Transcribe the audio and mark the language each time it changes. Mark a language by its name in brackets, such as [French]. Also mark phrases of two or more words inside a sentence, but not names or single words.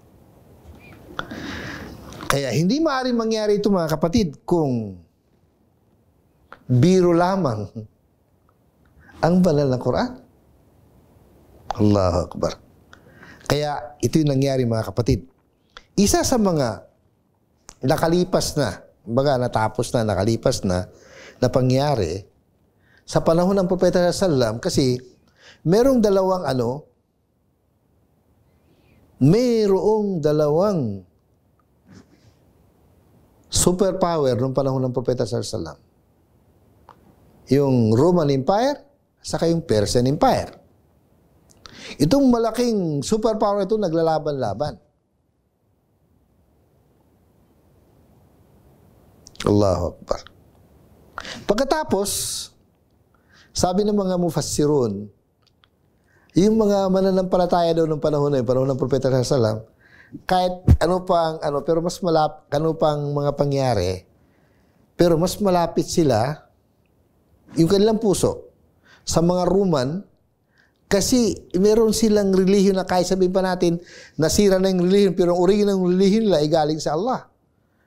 [Filipino] Kaya hindi maaaring mangyari ito mga kapatid kung biro lamang ang banal na Quran. [Arabic] الله أكبر. [Filipino] Kaya ito yung nangyari mga kapatid. Isa sa mga nakalipas na, natapos na, nakalipas na pangyari sa panahon ng Propeta [Arabic] صلى الله عليه وسلم, [Filipino] kasi merong dalawang superpower noong panahon ng Propeta [Arabic] صلى الله عليه وسلم. [Filipino] Yung Roman Empire, saka yung Persian Empire. Itong malaking superpower ito naglalaban-laban. [Arabic] الله أكبر. [Filipino] Pagkatapos, sabi ng mga mufassirun, yung mga mananampalataya daw ng panahon na yun, panahon ng Propeta [Arabic] صلى الله عليه وسلم, [Filipino] kahit pero mas pang mga pangyari, pero mas malapit sila, yung kanilang puso, sa mga Roman, kasi meron silang relihiyon na kahit sabihin pa natin, nasira na yung relihiyon, pero ang original ng relihiyon nila ay galing sa Allah.